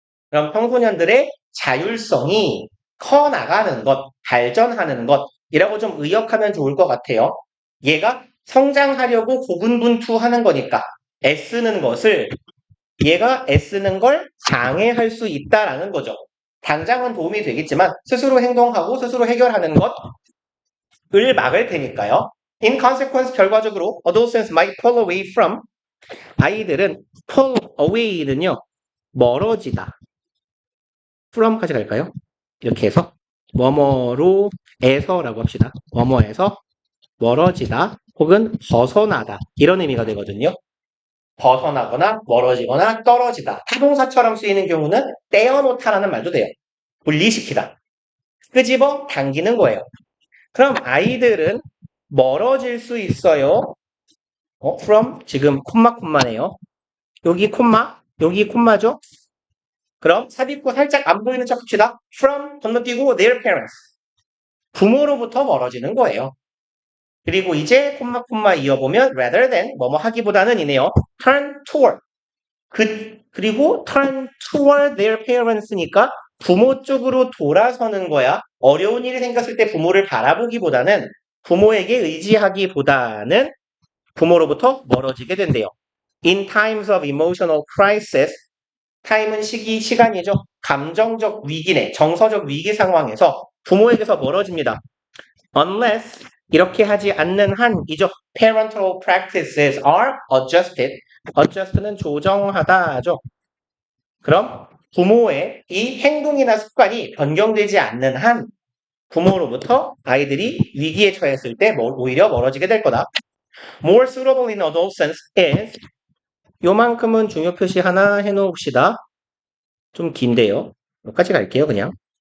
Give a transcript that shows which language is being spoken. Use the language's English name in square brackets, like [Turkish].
[Korean] 그럼 청소년들의 자율성이 커나가는 것, 발전하는 것이라고 좀 의역하면 좋을 것 같아요. 얘가 성장하려고 고군분투하는 거니까 애쓰는 것을 얘가 애쓰는 걸 장애할 수 있다라는 거죠. 당장은 도움이 되겠지만 스스로 행동하고 스스로 해결하는 것을 막을 테니까요. [English] In consequence 결과적으로 adolescents might pull away from 아이들은 pull away는요 멀어지다 [Korean] from까지 갈까요? 이렇게 해서 뭐뭐로 에서라고 합시다. 뭐뭐에서 멀어지다 혹은 벗어나다 이런 의미가 되거든요. 벗어나거나 멀어지거나 떨어지다. 타동사처럼 쓰이는 경우는 떼어놓다라는 말도 돼요. 분리시키다. 끄집어 당기는 거예요. 그럼 아이들은 멀어질 수 있어요. from 지금 콤마네요. 여기 콤마, 여기 콤마죠. 그럼 삽입구 살짝 안 보이는 척 합시다. [English] from 건너뛰고 their parents. [Korean] 부모로부터 멀어지는 거예요. 그리고 이제 콤마 이어보면 rather than 뭐뭐 하기보다는 이네요. turn toward. 그리고 turn toward their parents 니까 부모 쪽으로 돌아서는 거야. 어려운 일이 생겼을 때 부모를 바라보기보다는 부모에게 의지하기보다는 부모로부터 멀어지게 된대요. [English] In times of emotional crisis, time은 시간이죠. [Korean] 감정적 위기네, 정서적 위기 상황에서 부모에게서 멀어집니다. Unless 이렇게 하지 않는 한이죠. [English] Parental practices are adjusted. [Korean] adjust는 조정하다죠. 그럼 부모의 이 행동이나 습관이 변경되지 않는 한 부모로부터 아이들이 위기에 처했을 때 오히려 멀어지게 될 거다. More suitable in adolescence is 요만큼은 중요 표시 하나 해놓읍시다. 좀 긴데요. 여기까지 갈게요, 그냥.